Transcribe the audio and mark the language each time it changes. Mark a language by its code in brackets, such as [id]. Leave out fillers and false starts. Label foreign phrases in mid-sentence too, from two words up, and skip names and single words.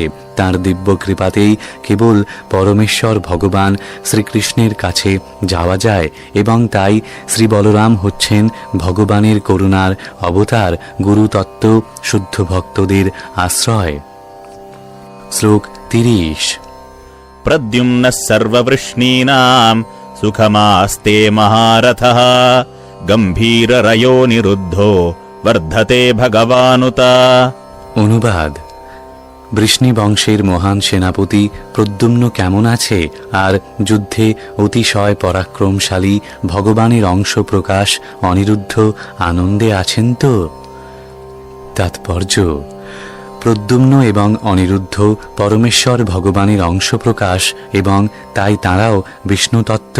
[bn] তাঁর দিব্য কৃপাতেই কেবল পরমেশ্বর ভগবান শ্রীকৃষ্ণের কাছে যাওয়া যায়, এবং তাই শ্রী বলরাম হচ্ছেন ভগবানের করুণার অবতার, গুরুতত্ত্ব, শুদ্ধ ভক্তদের আশ্রয়। শ্লোক 30। [sa] प्रद्युम्नः सर्ववृष्णीनाम् सुखमास्ते महारथः गम्भीररयो निरुद्धो वर्धते भगवानुता। [bn] অনুবাদ: বৃষ্ণি বংশের মহান সেনাপতি প্রদ্যুম্ন কেমন আছে? আর যুদ্ধে অতিশয় পরাক্রমশালী ভগবানের অংশ প্রকাশ অনিরুদ্ধ আনন্দে আছেন তো? তাৎপর্য: প্রদ্যুম্ন এবং অনিরুদ্ধ পরমেশ্বর ভগবানের অংশ প্রকাশ, এবং তাই তাঁরাও বিষ্ণুতত্ত্ব।